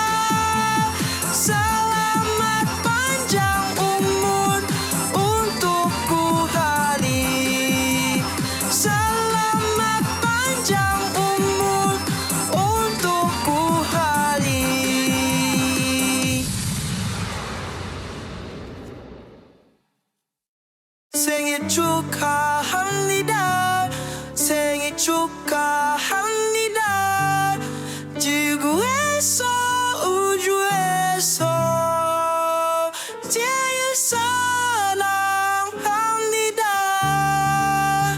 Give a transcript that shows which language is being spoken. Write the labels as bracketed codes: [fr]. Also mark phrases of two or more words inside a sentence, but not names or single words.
[id] Selamat panjang umur untukku hari. Selamat panjang umur untukku hari. [ko] 생일 축하합니다. 생일 축하합니다. 지구에서 우주에서 제일 사랑합니다.